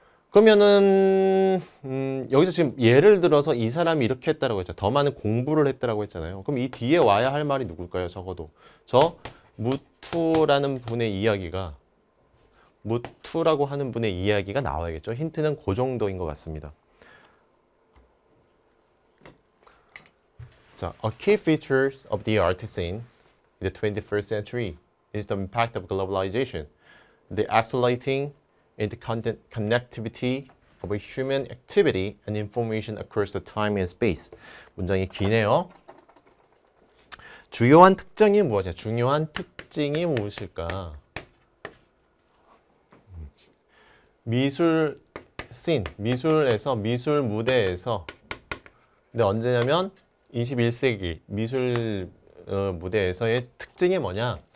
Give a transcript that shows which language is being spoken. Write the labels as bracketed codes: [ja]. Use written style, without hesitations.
[ko] 그러면은 여기서 지금 예를 들어서 이 사람이 이렇게 했다라고 했죠. 더 많은 공부를 했다라고 했잖아요. 그럼 이 뒤에 와야 할 말이 누굴까요? 적어도 저 무투라는 분의 이야기가 무투라고 하는 분의 이야기가 나와야겠죠. 힌트는 그 정도인 것 같습니다. [en] 자, a key feature of the art scene in the 21st century is the impact of globalization, the accelerating in the connectivity of a human activity and information across the time and space. [ko] 문장이 기네요. 주요한 특징이 무엇이냐? 중요한 특징이 무엇일까? 미술 씬, 미술에서 미술 무대에서 근데 언제냐면 21세기 미술 무대에서의 특징이 뭐냐?